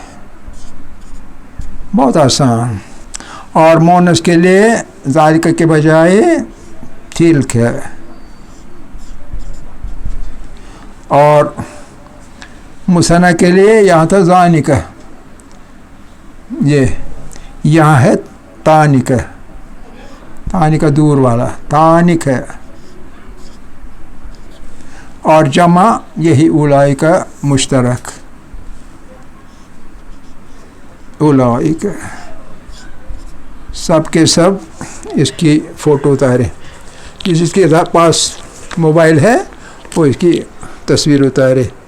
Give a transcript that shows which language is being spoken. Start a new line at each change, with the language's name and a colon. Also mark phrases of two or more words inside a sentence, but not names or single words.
Urdu: بہت آسان. اور مؤنث کے لیے ذالک کے بجائے تلک، اور مثنیٰ کے لیے یہاں تھا ذانک، یہ یہاں ہے تانک، تانک دور والا، تانک ہے. اور جمع یہی اولئک مشترک، اولئک. سب کے سب اس کی فوٹو اتاریں. جس کے پاس موبائل ہے وہ اس کی تصویر اتارے.